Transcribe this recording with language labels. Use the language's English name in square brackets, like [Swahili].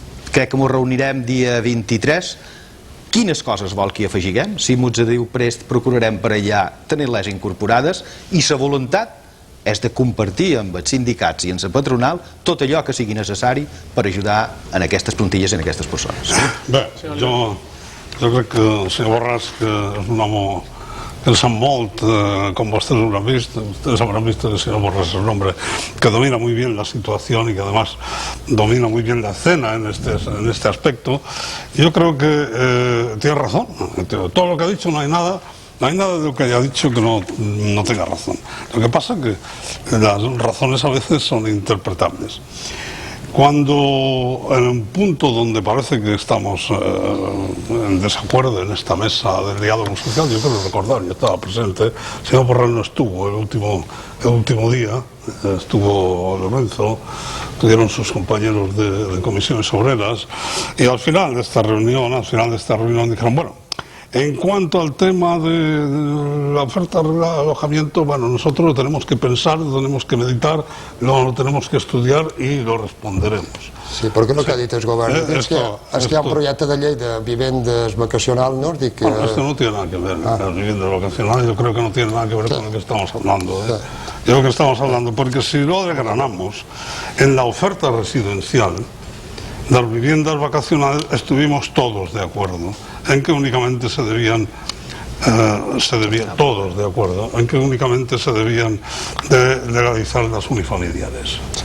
[Catalan] Crec que mos reunirem dia 23. Quines coses vol que hi afegiguem? Si mos diu prest, procurarem per allà tenir-les incorporades, i la voluntat és de compartir amb els sindicats i amb la patronal tot allò que sigui necessari per ajudar en aquestes plantilles i en aquestes persones. Bé, jo crec que el senyor Borràs, que és un home que sap molt, [Spanish] com ustedes habrán visto que el señor Borràs es un hombre que domina muy bien la situación y que además domina muy bien la escena en este aspecto. Yo creo que tiene razón. Todo lo que ha dicho, no hay nada de lo que haya dicho que no tenga razón. Lo que pasa es que las razones a veces son interpretables. Cuando en un punto donde parece que estamos en desacuerdo en esta mesa del diálogo social, yo creo recordar, yo estaba presente, el señor Borràs no estuvo el último día, estuvo Lorenzo, estuvieron sus compañeros de comisiones obreras, y al final de esta reunión dijeron, bueno, en cuanto al tema de la oferta de alojamiento, bueno, nosotros lo tenemos que pensar, lo tenemos que meditar, lo tenemos que estudiar y lo responderemos. [Catalan] Sí, perquè el que ha dit el govern és que hi ha un projecte de llei de vivendes vacacional nòrdic. [Spanish] Bueno, esto no tiene nada que ver, las viviendas vacacionales, yo creo que no tiene nada que ver con lo que estamos hablando. de lo que estamos hablando, porque si lo desgranamos, en la oferta residencial, las viviendas vacacionales estuvimos todos de acuerdo en que únicamente todos de acuerdo en que únicamente se debían de legalizar las unifamiliares.